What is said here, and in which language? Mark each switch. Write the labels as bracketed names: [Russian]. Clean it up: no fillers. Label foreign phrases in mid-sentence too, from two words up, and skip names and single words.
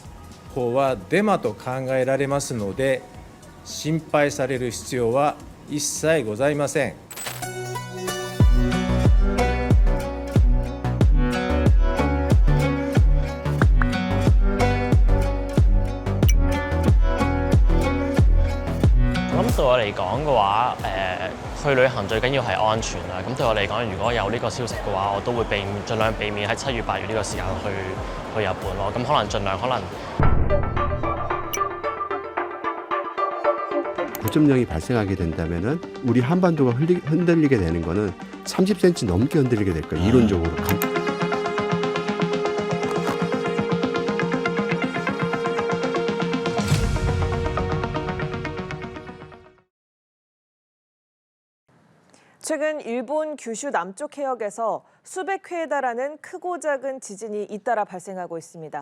[Japanese] 法はデマと考えられますので、心配される必要は一切ございません。 [Cantonese] 咁對我嚟講嘅話，去旅行最緊要係安全啦。咁對我嚟講，如果有呢個消息嘅話，我都會盡量避免喺7月、8月呢個時間去日本咯。咁可能盡量 [Korean] 9.0이 발생하게 된다면은 우리 한반도가 흔들리게 되는 거는 30cm 넘게 흔들리게 될 거예요. 이론적으로. 최근 일본 규슈 남쪽 해역에서 수백 회에 달하는 크고 작은 지진이 잇따라 발생하고 있습니다.